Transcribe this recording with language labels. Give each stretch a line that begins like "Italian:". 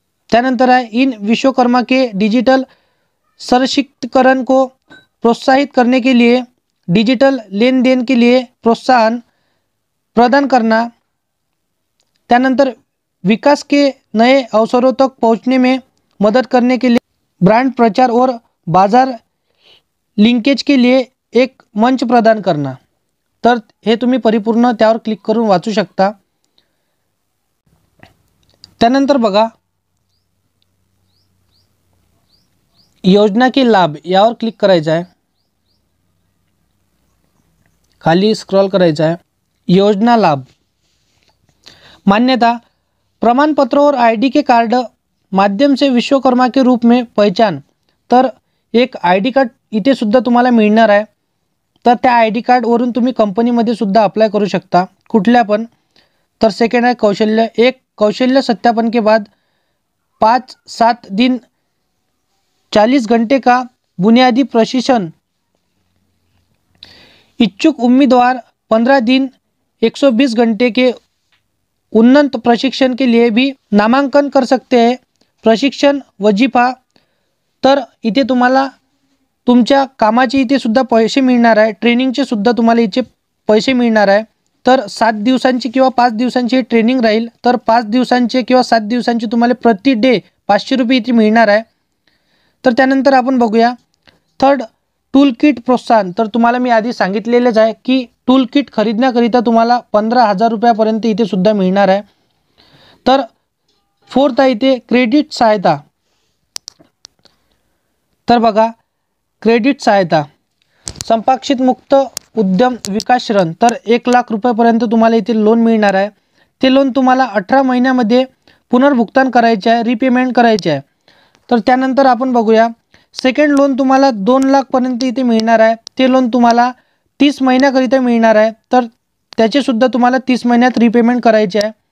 Marathi: त्यानंतर
Hindi: है इन विश्वकर्मा के डिजिटल सशक्तिकरण को प्रोत्साहित करने के लिए डिजिटल लेन देन के लिए प्रोत्साहन प्रदान करना.
Marathi: त्यानंतर
Hindi: विकास के नए अवसरों तक पहुंचने में मदद करने के लिए ब्रांड प्रचार और बाजार लिंकेज के लिए एक मंच प्रदान करना.
Marathi: तर हे तुम्ही परिपूर्ण त्यावर क्लिक करून वाचू शकता. त्यानंतर बघा
Hindi: योजना के लाभ
Marathi: यावर क्लिक करायचं आहे. खाली स्क्रॉल करायचं आहे.
Hindi: योजना लाभ मान्यता प्रमाण पत्र और आईडी के कार्ड माध्यम से विश्वकर्मा के रूप में पहचान.
Marathi: तर एक आईडी कार्ड इथे सुद्धा तुम्हाला मिळणार आहे. तर त्या आईडी कार्ड वरून तुम्ही कंपनीमध्ये सुद्धा अप्लाय करू शकता कुठल्या पण. तर सेकंड है कौशल्य.
Hindi: एक कौशल्य सत्यापन के बाद 5-7 दिन 40 घंटे का बुनियादी प्रशिक्षण. इच्छुक उम्मीदवार 15 दिन 120 घंटे के उन्नत प्रशिक्षण के लिए भी नामांकन कर सकते हैं. प्रशिक्षण वजीफा.
Marathi: तर इथे तुम्हाला तुमच्या कामाचे इथे सुद्धा पैसे मिळणार आहे. ट्रेनिंगचे सुद्धा तुम्हाला इथे पैसे मिळणार आहे. तर 7 दिवसांची किंवा 5 दिवसांची ट्रेनिंग राहील। तर 5 दिवसांचे किंवा 7 दिवसांची तुम्हाला प्रति डे 500 रुपये इथे मिळणार आहे। तर त्यानंतर आपण बघूया थर्ड टूल किट प्रोत्साहन। तर तुम्हाला मी आधी सांगितलेलेच आहे की टूल किट खरीदण्याकरिता तुम्हाला 15,000 रुपयापर्यंत इथे सुद्धा मिळणार आहे। तर फोर्थ आहे इथे क्रेडिट सहायता। तर बघा
Hindi: क्रेडिट सहायता संपाक्षित मुक्त उद्यम विकास ऋण।
Marathi: तर 1 लाख रुपयापर्यंत तुम्हाला इथे लोन मिळणार आहे। ते लोन तुम्हाला 18 महिन्यामध्ये पुनर्भुगतान करायचे आहे, रिपेमेंट करायचे आहे। तर त्यानंतर आपण बघूया सेकंड लोन तुम्हाला 2 लाखपर्यंत इथे मिळणार आहे। ते लोन तुम्हाला 30 महिन्याकरिता मिळणार आहे। तर त्याचे सुद्धा तुम्हाला 30 महिन्यात रिपेमेंट करायचे आहे।